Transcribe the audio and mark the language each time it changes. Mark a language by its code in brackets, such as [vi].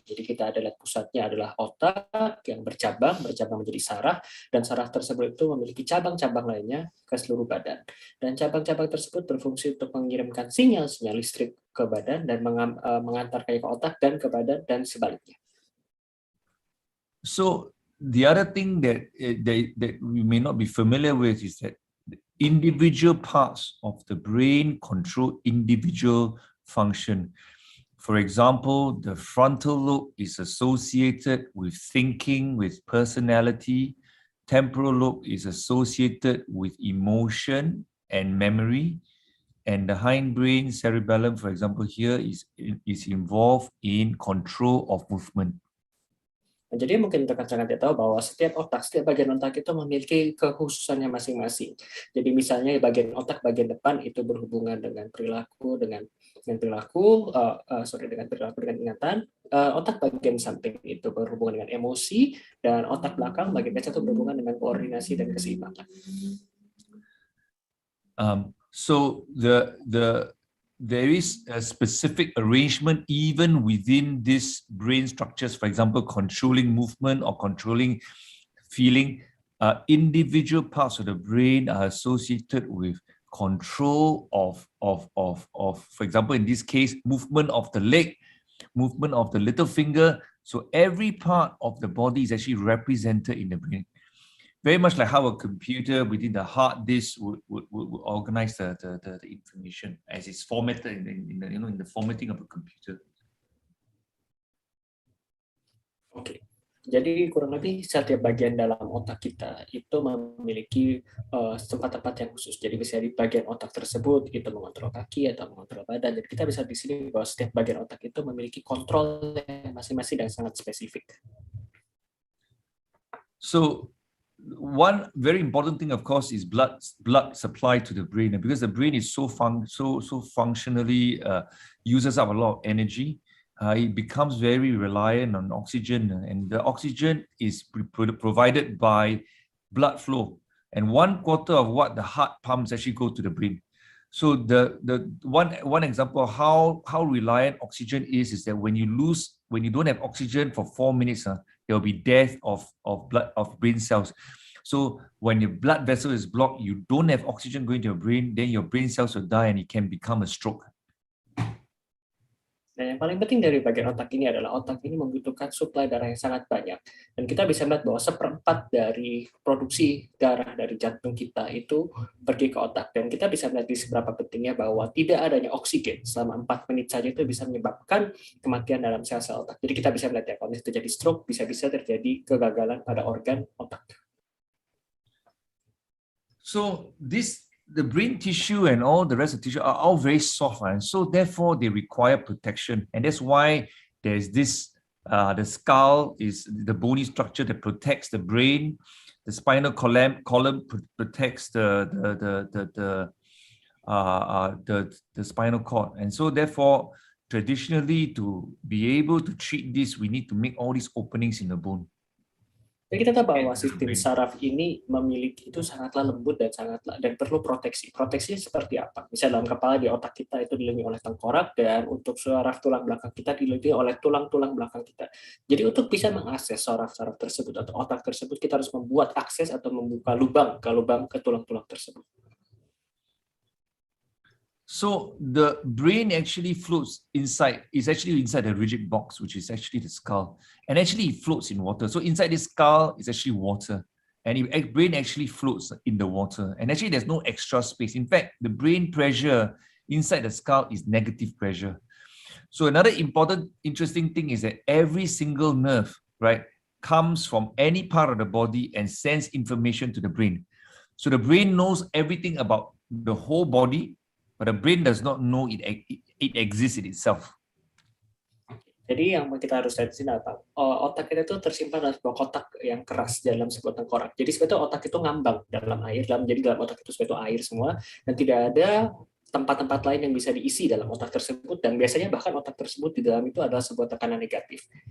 [id] Jadi kita adalah pusatnya adalah otak yang bercabang menjadi saraf, dan saraf tersebut itu memiliki cabang-cabang lainnya ke seluruh badan. Dan cabang-cabang tersebut berfungsi untuk mengirimkan sinyal-sinyal listrik ke badan dan mengantarkannya ke otak dan ke badan dan sebaliknya. [en] So the other thing that we may not be familiar with is that individual parts of the brain control individual function. For example, the frontal lobe is associated with thinking, with personality. Temporal lobe is associated with emotion and memory. And the hindbrain cerebellum, for example, here is involved in control of movement. [id] Jadi mungkin rekan-rekan tidak tahu bahwa setiap bagian otak itu memiliki kekhususannya masing-masing. Jadi misalnya bagian otak bagian depan itu berhubungan dengan perilaku, dengan ingatan. Otak bagian samping itu berhubungan dengan emosi, dan otak belakang bagian kecil itu berhubungan dengan koordinasi dan keseimbangan. [en] So there is a specific arrangement even within these brain structures, for example, controlling movement or controlling feeling. Individual parts of the brain are associated with control of, for example, in this case, movement of the leg, movement of the little finger. So every part of the body is actually represented in the brain. Very much like how a computer within the hard disk would organize the information as it's formatted in the formatting of a computer. [id] Oke, jadi kurang lebih setiap bagian dalam otak kita itu memiliki tempat-tempat yang khusus. Jadi bisa di bagian otak tersebut itu mengontrol kaki atau mengontrol badan. Jadi kita bisa di sini bahwa setiap bagian otak itu memiliki kontrol yang masing-masing dan sangat spesifik. [en] So one very important thing, of course, is blood supply to the brain, and because the brain is so functionally uses up a lot of energy, it becomes very reliant on oxygen, and the oxygen is provided by blood flow, and 1/4 of what the heart pumps actually go to the brain. So the one example of how reliant oxygen is that when you don't have oxygen for 4 minutes, there will be death of brain cells. So when your blood vessel is blocked, you don't have oxygen going to your brain, then your brain cells will die and it can become a stroke. [id] Nah, yang paling penting dari bagian otak ini adalah otak ini membutuhkan suplai darah yang sangat banyak. Dan kita bisa melihat bahwa 1/4 dari produksi darah dari jantung kita itu pergi ke otak. Dan kita bisa melihat di seberapa pentingnya bahwa tidak adanya oksigen selama 4 menit saja itu bisa menyebabkan kematian dalam sel-sel otak. Jadi kita bisa melihat ya, kalau terjadi stroke, bisa-bisa terjadi kegagalan pada organ otak. [en] So the brain tissue and all the rest of the tissue are all very soft, and so therefore they require protection. And that's why there's this, the skull is the bony structure that protects the brain. The spinal column protects the spinal cord. And so therefore, traditionally, to be able to treat this, we need to make all these openings in the bone. [id] Jadi kita tahu bahwa sistem saraf ini memiliki itu sangatlah lembut dan perlu proteksi. Proteksi seperti apa? Misalnya dalam kepala di otak kita itu dilindungi oleh tengkorak, dan untuk saraf tulang belakang kita dilindungi oleh tulang-tulang belakang kita. Jadi untuk bisa mengakses saraf-saraf tersebut atau otak tersebut, kita harus membuat akses atau membuka lubang ke tulang-tulang tersebut. [en] So the brain actually floats inside, is actually inside a rigid box, which is actually the skull. And actually it floats in water. So inside this skull is actually water. And the brain actually floats in the water. And actually there's no extra space. In fact, the brain pressure inside the skull is negative pressure. So another important, interesting thing is that every single nerve, right, comes from any part of the body and sends information to the brain. So the brain knows everything about the whole body, but the brain does not know it exists in itself. [id] Jadi yang kita harus lihat di sini apa? Otak kita itu tersimpan dalam sebuah kotak yang keras dalam sebuah tengkorak. Jadi sebetulnya otak itu ngambang dalam air, jadi dalam otak itu sebetulnya air semua, dan tidak ada tempat-tempat lain yang bisa diisi dalam otak tersebut, dan biasanya bahkan otak tersebut di dalam itu adalah sebuah tekanan negatif.